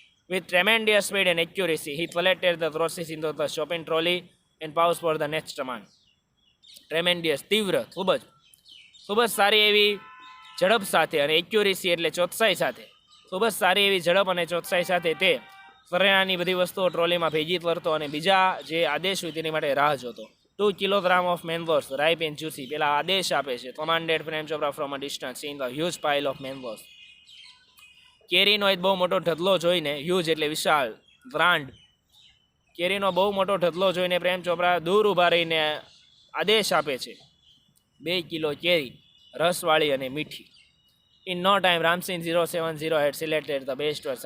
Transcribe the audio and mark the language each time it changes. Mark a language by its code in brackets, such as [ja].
[en] With tremendous speed and accuracy he collected the groceries in the shopping trolley and pouch for the next command. [gu] ટ્રેમેન્ડિયસ, તીવ્ર, ખૂબ જ સારી એવી ઝડપ સાથે અને એક્યુરેસી એટલે ચોકસાઈ સાથે, ખૂબ જ સારી એવી ઝડપ અને ચોકસાઈ સાથે તે કરિયાણાની બધી વસ્તુઓ ટ્રોલીમાં ભેગી કરતો અને બીજા જે આદેશ હોય તેની માટે રાહ જોતો. [en] 2 kilograms of mangoes, ripe and juicy. [gu] પેલા આદેશ આપે છે. [en] commanded Prem Chopra from a distance, seeing the huge pile of mangoes. [gu] કેરીનો એક બહુ મોટો ઢગલો જોઈને, હ્યુજ એટલે વિશાળ, ગ્રાન્ડ, કેરીનો બહુ મોટો ઢગલો જોઈને પ્રેમ ચોપરા દૂર ઊભા રહીને આદેશ આપે છે. 2 કિલો કેરી, રસવાળી અને મીઠી. [en] In no time Ramsin 070 had selected the best વર્સ.